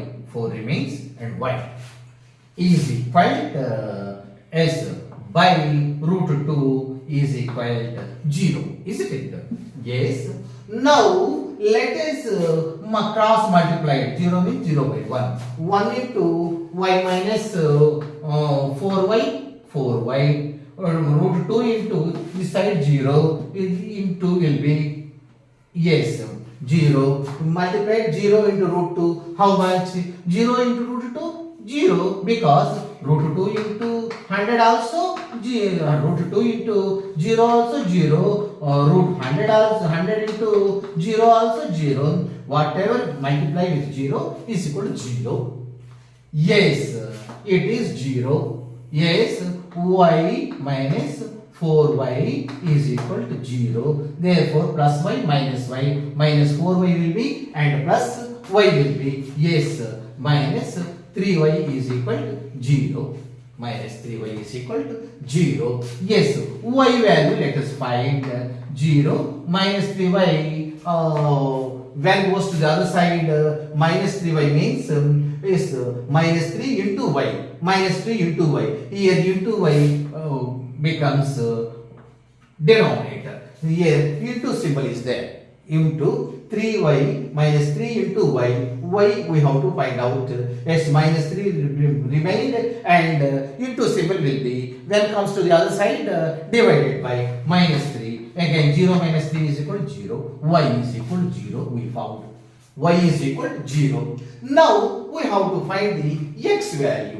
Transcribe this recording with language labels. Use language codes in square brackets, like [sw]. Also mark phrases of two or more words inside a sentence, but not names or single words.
[en] 4 remains and y is equal to s by root 2 is equal to 0. Isn't it? Yes. Now let us cross multiply. 0 means 0 by 1. 1 into y minus 4y, 4y. Root 2 into this side 0 into will be yes 0. Multiply 0 into root 2. How much? 0 into root 2? 0, because root 2 into 100 also 0, root 2 into 0 also 0, root 100 also 100 into 0 also 0. Whatever multiply with 0 is equal to 0. Yes, it is 0. Yes, y minus 4y is equal to 0. Therefore, plus y minus 4y will be, and plus y will be. Yes, minus 3y is equal to 0. Minus 3y is equal to 0. Yes, y value let us find 0. Minus 3y when goes to the other side, minus 3y means is minus 3 into y. Minus 3 into y. Here into y becomes denominator. Here into symbol is there. Into 3y minus 3 into y. Y we have to find out. Yes, minus 3 remained and into symbol will be, when comes to the other side, divided by minus 3. Again 0 minus 3 is equal to 0. Y is equal to 0 we found. Y is equal to 0. Now we have to find the x value.